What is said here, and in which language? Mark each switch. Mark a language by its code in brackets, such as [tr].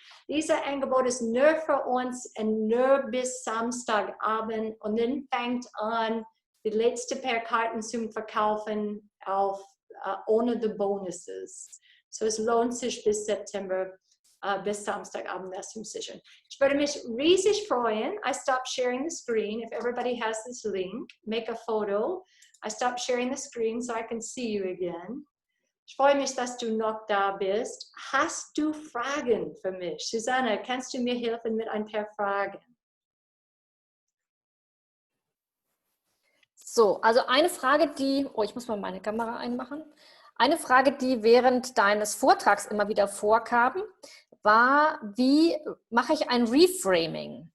[de] Dieses Angebot ist nur für uns und nur bis Samstagabend und dann fängt an, die letzte paar Karten zum Verkaufen auf ohne die Bonuses. So es lohnt sich bis September, bis Samstagabend das zu sichern. Ich würde mich riesig freuen. [en] I stop sharing the screen. If everybody has this link, make a photo. I stop sharing the screen so I can see you again. [de] Ich freue mich, dass du noch da bist. Hast du Fragen für mich? Susanne, kannst du mir helfen mit ein paar Fragen? So, also eine Frage, ich muss mal meine Kamera einmachen. Eine Frage, die während deines Vortrags immer wieder vorkam, war, wie mache ich ein Reframing?